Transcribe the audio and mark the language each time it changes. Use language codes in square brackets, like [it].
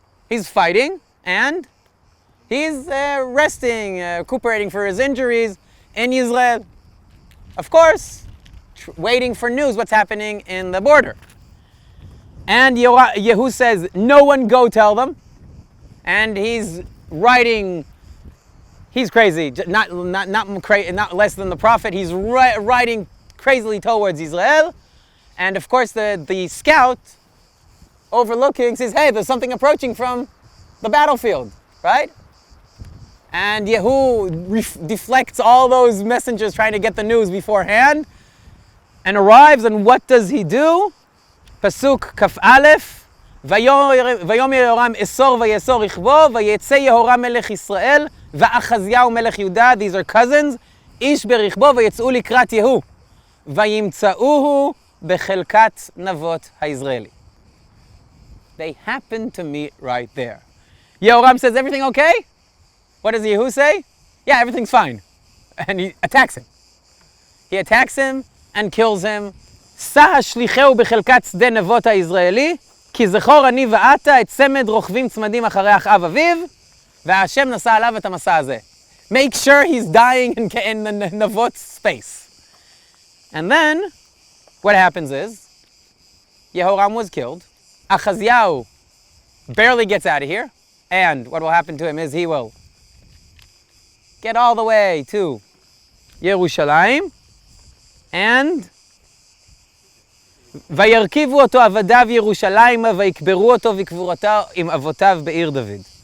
[en] He's fighting and he's resting, recuperating for his injuries in Yizre'el. Of course, waiting for news what's happening in the border. And Yehu says, no one go tell them. And he's writing, he's crazy, not less than the prophet. He's riding crazily towards Yizre'el. And of course the scout overlooking says, hey, there's something approaching from the battlefield, right? And Yehu deflects all those messengers trying to get the news beforehand and arrives, and what does he do? [he] Pasuk Kaf Aleph, ויאמר יהורם אסור ויאסור רכבו, ויצא יהורם מלך ישראל, ואחזיהו מלך יהודה, [en] these are cousins, [he] איש ברכבו, ויצאו לקראת יהוא, וימצאוהו בחלקת נבות היזרעאלי. [en] They happen to meet right there. Yehoram says, everything okay? What does Yehu say? Yeah, everything's fine. And he attacks him. He attacks him and kills him. [he] שא השליחהו בחלקת שדה נבות היזרעאלי, כי זכור אני ואתה את צמד רוכבים צמדים אחרי אחאב אביו, והשם נשא עליו את המסע הזה. [en] Make sure he's dying in the Navot space. And then, what happens is, Yehoram was killed, Achaziyahu barely gets out of here, and what will happen to him is he will get all the way to Yerushalayim, and [he] וירכיבו אותו עבדיו ירושלימה ויקברו אותו וקבורתו עם אבותיו בעיר דוד.